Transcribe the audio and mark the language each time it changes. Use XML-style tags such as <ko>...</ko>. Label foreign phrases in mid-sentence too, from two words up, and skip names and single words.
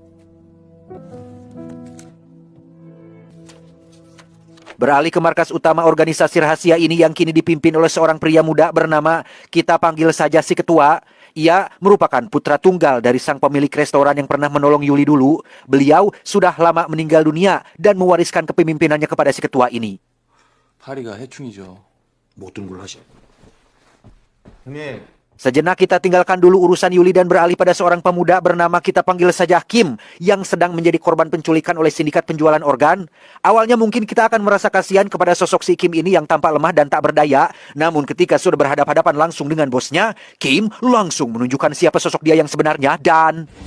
<id>Beralih ke markas utama organisasi rahasia ini yang kini dipimpin oleh seorang pria muda bernama kita panggil saja si ketua. Ia merupakan putra tunggal dari sang pemilik restoran yang pernah menolong Yuli dulu. Beliau sudah lama meninggal dunia dan mewariskan kepemimpinannya kepada si ketua ini.</id> <ko>파리가 해충이죠. 모든 걸 하시.</ko> <id>Sejenak kita tinggalkan dulu urusan Yuli dan beralih pada seorang pemuda bernama kita panggil saja Kim yang sedang menjadi korban penculikan oleh sindikat penjualan organ. Awalnya mungkin kita akan merasa kasihan kepada sosok si Kim ini yang tampak lemah dan tak berdaya. Namun ketika sudah berhadapan-hadapan langsung dengan bosnya, Kim langsung menunjukkan siapa sosok dia yang sebenarnya dan...</id>